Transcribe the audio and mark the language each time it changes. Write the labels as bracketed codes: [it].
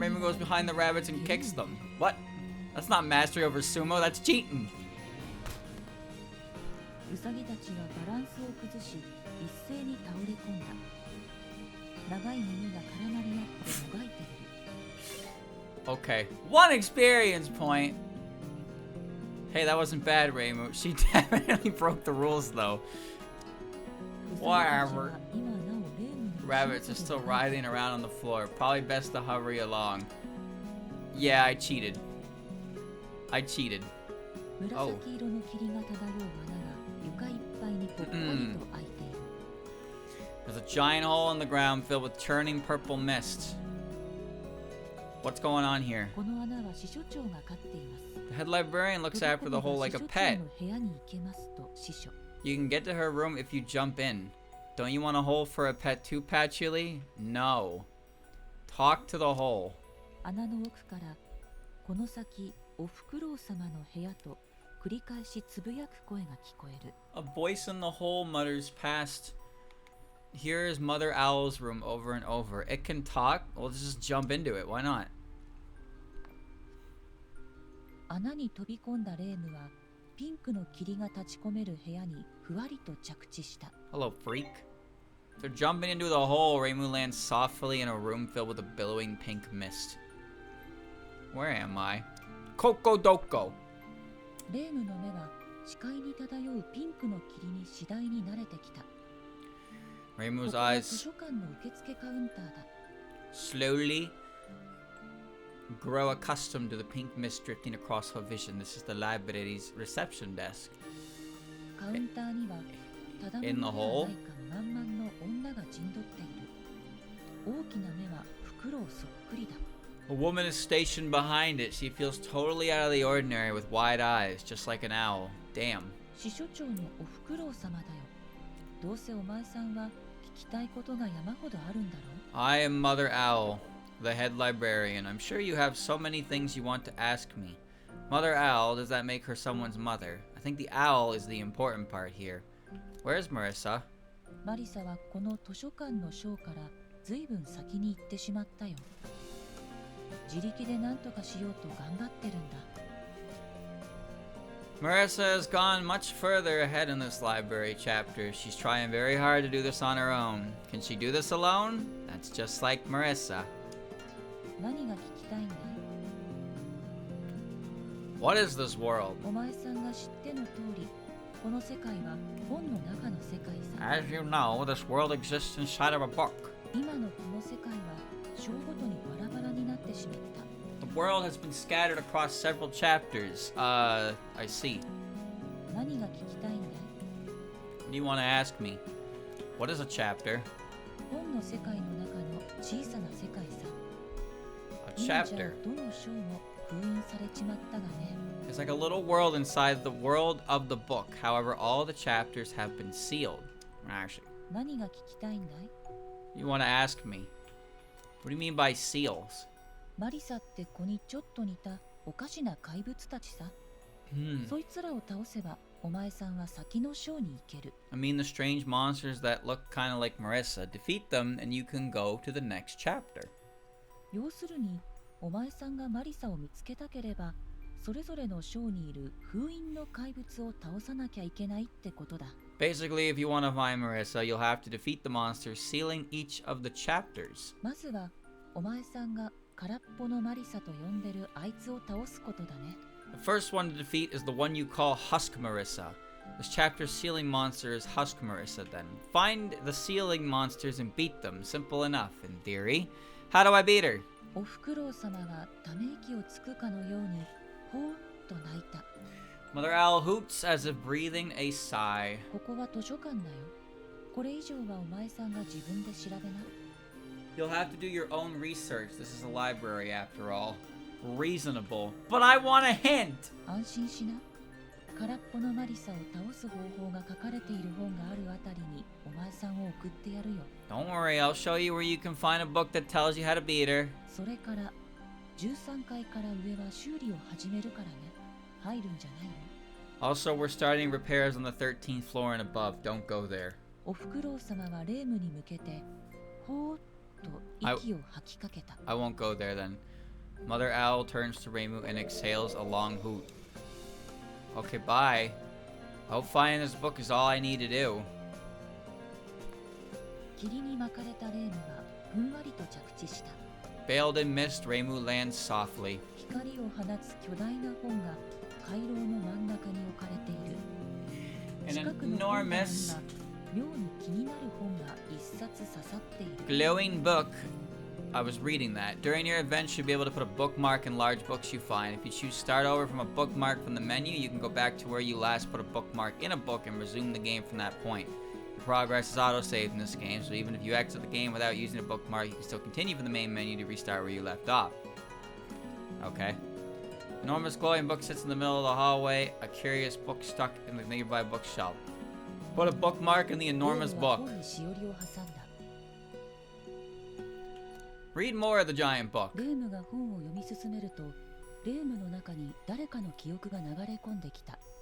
[en] Raymond goes behind the rabbits and kicks them. What? That's not mastery over sumo, that's cheating. [ja] ウサギたちはバランスを崩し一斉に倒れ込んだ長い耳が絡まり合ってもがいている [en] Okay, 1 experience point. Hey, that wasn't bad, Raymond. She definitely broke the rules, though. [ja] ウサギたち [en] Whatever. [ja] は今なおレームの [en] Rabbits are still writhing around on the floor. Probably best to hurry along. Yeah, I cheated. I cheated. [ja] 紫色の霧が漂う穴が床いっぱいにぽっこりと開いている [en] There's a giant hole in the ground filled with churning purple mist. What's going on here? [ja] この穴は司書長が飼っています [en] The head librarian looks after the hole like a pet. [ja] 司書長の部屋に行けますと司書 [en] You can get to her room if you jump in. Don't you want a hole for a pet too, Patchouli? No. Talk to the hole. [ja] 穴の奥からこの先おふくろう様の部屋と繰り返しつぶやく声が聞こえる [en] A voice in the hole mutters past. Here is Mother Owl's room over and over. It can talk? Well, let's just jump into it. Why not? [ja] 穴に飛び込んだレームはピンクの霧が立ち込める部屋にふわりと着地した [en] Hello, freak. After jumping into the hole, Reimu lands softly in a room filled with a billowing pink mist. Where am I? [ja] Kokodoko. レームの目は視界に漂うピンクの霧に次第に慣れてきた [en] Reimu's [ja] ここは図 [en] eyes [ja] 書館の受付カウンターだ [en] slowly grow accustomed to the pink mist drifting across her vision. This is the library's reception desk. [ja] カウンターにはただも [en] In the [ja] のでは [en] hole? [ja] ないか満々の女が陣取っている大きな目はフクロウそっくりだ [en] A woman is stationed behind it. She feels totally out of the ordinary with wide eyes, just like an owl. Damn. [ja] 司書長のおふくろう様だよどうせお前さんは聞きたいことが山ほどあるんだろう [en] I am Mother Owl, the head librarian. I'm sure you have so many things you want to ask me. Mother Owl, does that make her someone's mother? I think the owl is the important part here. Where's Marisa? [ja] マリサはこの図書館の章からずいぶん先に行ってしまったよ自力で何とかしようと頑張ってるんだ [en] Marisa has gone much further ahead in this library chapter. She's trying very hard to do this on her own. Can she do this alone? That's just like Marisa. [ja] 何が聞きたいんだい [en] What is this world? [ja] お前さんが知っての通りこの世界は本の中の世界さ [en] As you know, this world exists inside of a book. [ja] 今のこの世界は章ごとにバラバラになってしまった [en] The world has been scattered across several chapters. I see. [ja] 何が聞きたいんだい [en] What do you want to ask me? What is a chapter? [ja] 本の世界の中の小さな世界さ [en] A [ja] 今じゃ [en] chapter. [ja] どの章も封印されちまったがね [en] It's like a little world inside the world of the book. However, all the chapters have been sealed. Actually, [ja] 何が聞きたいんだい [en] you want to ask me? What do you mean by seals? [ja] マリサって子にちょっと似たおかしな怪物たちさ [en] Hmm. [ja] そいつらを倒せばお前さんは先の章に行ける。 [en] I mean the strange monsters that look kind of like Marisa. Defeat them and you can go to the next chapter. [ja] 要するに、お前さんがマリサを見つけたければ、それぞれの章にいる封印の怪物を倒さなきゃいけないってことだ。 [en] Basically, if you want to find Marisa, you'll have to defeat the monsters sealing each of the chapters. [ja] まずは、お前さんが空っぽのマリサと呼んでるあいつを倒すことだね。 [en] The first one to defeat is the one you call Husk Marisa. This chapter's sealing monster is Husk Marisa then. Find the sealing monsters and beat them. Simple enough, in theory. How do I beat her? [ja] おふくろう様がため息をつくかのように、ほーっと泣いた。 [en] Mother Owl hoots as if breathing a sigh. [ja] ここは図書館だよ。これ以上はお前さんが自分で調べな。 [en] You'll have to do your own research. This is a library after all. Reasonable. But I want a hint! [ja] 安心しな。空っぽのマリサを倒す方法が書かれている本があるあたりにお前さんを送ってやるよ。 [en] Don't worry, I'll show you where you can find a book that tells you how to beat her. [ja] それから13階から上は修理を始めるからね。入るんじゃないの？ [en] Also, we're starting repairs on the 13th floor and above. Don't go there. [ja] おふくろう様はレームに向けてほーっと息を吐きかけた。 [en] I won't go there then. Mother Owl turns to Reimu and exhales a long hoot. Okay, bye. I hope finding this book is all I need to do. [ja] 霧に巻かれたレームはふんわりと着地した。 [en] Veiled in mist, Reimu lands softly. [ja] 光を放つ巨大な本が回廊の真ん中に置かれている。 [en] An [ja] 近くの本棚には [en] enormous [ja] 妙に気になる本が一冊刺さっている。 [en] glowing book. I was reading that. During your event, you'll be able to put a bookmark in large books you find. If you choose start over from a bookmark from the menu, you can go back to where you last put a bookmark in a book and resume the game from that point. Your progress is auto-saved in this game, so even if you exit the game without using a bookmark, you can still continue from the main menu to restart where you left off. Okay. Enormous glowing book sits in the middle of the hallway, a curious book stuck in the nearby bookshelf. Put a bookmark in the enormous [ja] レームは [en] book. [ja] 本にしおりを挟んだ。 [en] Read more of the giant book. [ja] レームが本を読み進めると、レームの中に誰かの記憶が流れ込んできた。